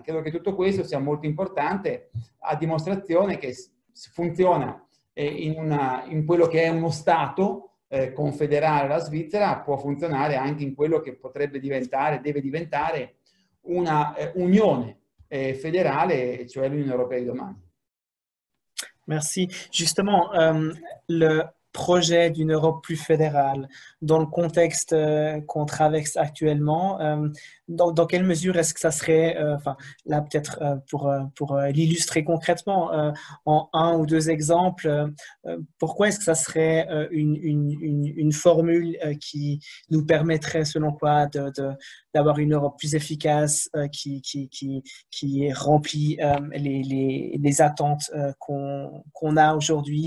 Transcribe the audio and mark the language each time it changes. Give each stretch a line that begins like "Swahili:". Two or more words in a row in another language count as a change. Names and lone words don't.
Italian: Credo che tutto questo sia molto importante, a dimostrazione che funziona in quello che è uno Stato confederale, la Svizzera può funzionare anche in quello che potrebbe diventare, deve diventare una unione fédérale, cioè l'Unione Europea di domani.
French: Merci. Justement, projet d'une Europe plus fédérale dans le contexte qu'on traverse actuellement, dans quelle mesure est-ce que ça serait, enfin là peut-être pour l'illustrer concrètement en un ou deux exemples, pourquoi est-ce que ça serait une formule qui nous permettrait selon toi d'avoir une Europe plus efficace qui remplit les attentes qu'on a aujourd'hui?